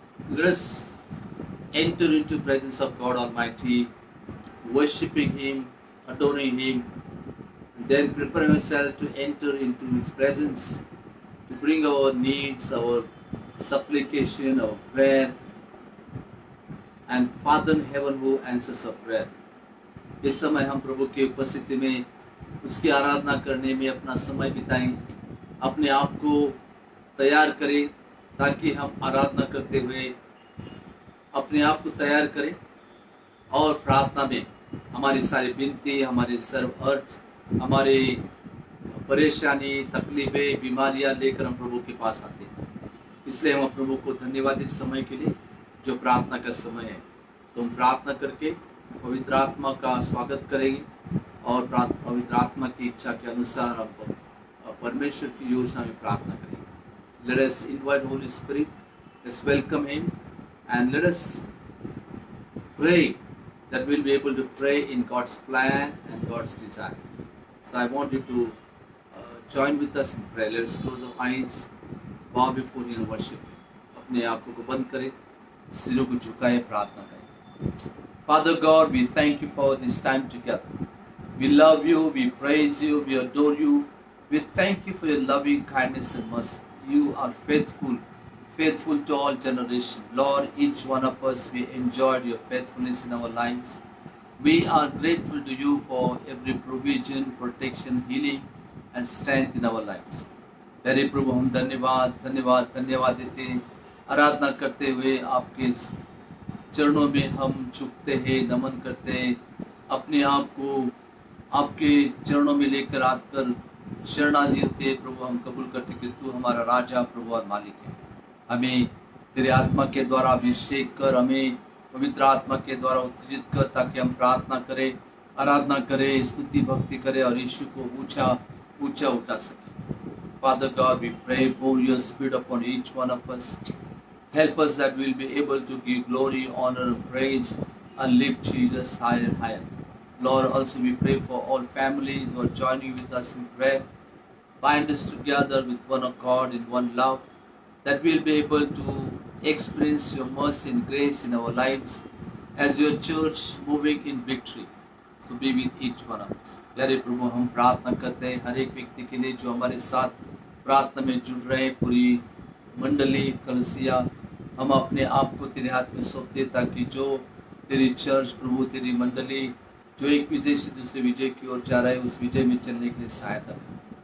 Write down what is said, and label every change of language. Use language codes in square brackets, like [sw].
[en] Let us enter into presence of God Almighty, worshiping Him, adoring Him, and then prepare ourselves to enter into His presence, to bring our needs, our supplication, our prayer, and Father in heaven who answers our prayer. [hi] इस समय हम प्रभु की उपस्थिति में उसकी आराधना करने में अपना समय बिताएं, अपने आप को तैयार करें ताकि हम आराधना करते हुए अपने आप को तैयार करें और प्रार्थना में हमारी सारी विनती, हमारे सर्व अर्थ, हमारे परेशानी, तकलीफें, बीमारियां लेकर हम प्रभु के पास आते हैं। इसलिए हम प्रभु को धन्यवाद इस समय के लिए जो प्रार्थना का समय है। तो हम प्रार्थना करके पवित्र आत्मा का स्वागत करेंगे और पवित्र आत्मा की इच्छा के अनुसार हम परमेश्वर की योजना में प्रार्थना करेंगे। [en] Let us invite Holy Spirit, let's welcome Him, and let us pray that we'll be able to pray in God's plan and God's desire. So I want you to join with us in prayer. Let us close our eyes, bow before Him and worship Him. [hi] अपने आंखों को बंद करें, सिरों को झुकाएं, प्रार्थना करें। [en] Father God, we thank you for this time together. We love you, we praise you, we adore you. We thank you for your loving kindness and mercy. You are faithful, faithful to all generations. Lord, each one of us, we enjoyed your faithfulness in our lives. We are grateful to you for every provision, protection, healing, and strength in our lives. [hi] प्यारे प्रभु, हम धन्यवाद धन्यवाद धन्यवाद देते हैं। आराधना करते हुए आपके चरणों में हम झुकते हैं, नमन करते हैं, अपने आप को आपके चरणों में लेकर आकर शरणागति होते हैं। प्रभु, हम कबूल करते कि तू हमारा राजा, प्रभु और मालिक है। हमें तेरे आत्मा के द्वारा अभिषेक कर, हमें पवित्र आत्मा के द्वारा उत्तेजित कर, ताकि हम प्रार्थना करें, आराधना करें, स्तुति भक्ति करें और यीशु को ऊंचा ऊंचा उठा सकें। [en] Father God, we pray for your spirit upon each one of us. Help us that we'll be able to give glory, honor, praise, and lift Jesus higher and higher. Lord, also we pray for all families who are joining with us in prayer. Bind us together with one accord in one love, that we'll be able to experience your mercy and grace in our lives as your church moving in victory. So be with each one of us. [hi] प्यारे प्रभु, हम प्रार्थना करते हैं हर एक व्यक्ति के लिए जो हमारे साथ प्रार्थना में जुड़ रहे हैं, पूरी मंडली कलसिया, हम अपने आप को तेरे हाथ में सौंपते ताकि जो तेरी चर्च प्रभु, तेरी मंडली जो एक विजय से दूसरे विजय की ओर जा रहा है, उस विजय में चलने के लिए सहायता करें।